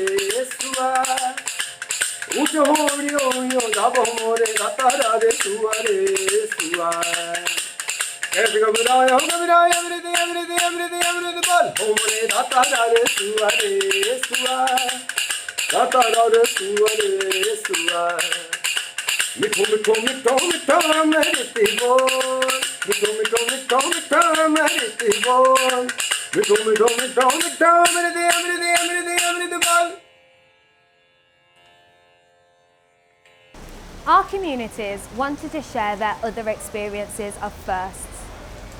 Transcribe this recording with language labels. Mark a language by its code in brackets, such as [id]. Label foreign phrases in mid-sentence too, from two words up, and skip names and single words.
[hne] ऊंच हुड़ियो जाओ मोरे दाता रे सुआ कैसे घबराए अमृत बोल हो मोरे दाता रे सुआ दाता रे सुआ मिठो मिठो मिठो मिठो मेरी बोल मिठो मिठो मिठो मिठो मेरी बोल मिठो मिठो मिठो मिठो अमृत बोल. [en] Our communities wanted to share their other experiences of firsts.